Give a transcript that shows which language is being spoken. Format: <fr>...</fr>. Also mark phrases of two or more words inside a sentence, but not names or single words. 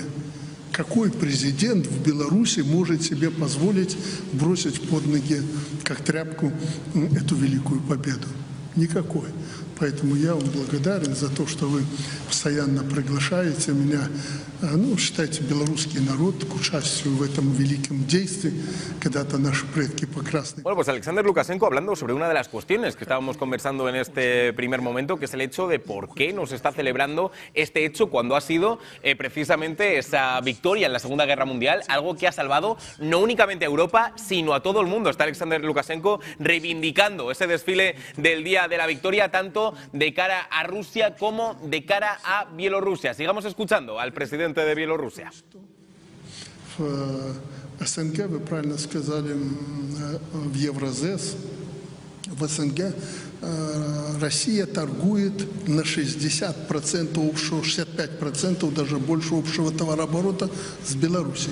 <ru>Какой президент в Беларуси может себе позволить бросить под ноги, как тряпку, эту великую победу? Никакой. Поэтому я вам благодарен за то, что вы постоянно приглашаете меня, считайте, белорусский народ к участию в этом великом действии, когда-то наши предки по красной...</ru> <es>Bueno, pues Alexander Lukashenko hablando sobre una de las cuestiones que estábamos conversando en este primer momento, que es el hecho de por qué nos está celebrando este hecho cuando ha sido precisamente esa victoria en la Segunda Guerra Mundial, algo que ha salvado no únicamente a Europa, sino a todo el mundo. Está Alexander Lukashenko reivindicando ese desfile del Día de la Victoria, tanto de cara a Rusia como de cara a Bielorrusia. Sigamos escuchando al presidente de Bielorrusia.</es> <ru>В СНГ, вы правильно сказали, в Евразес, в СНГ Россия торгует на 60% общего, 65% даже больше общего товарооборота с Белоруссией.</ru>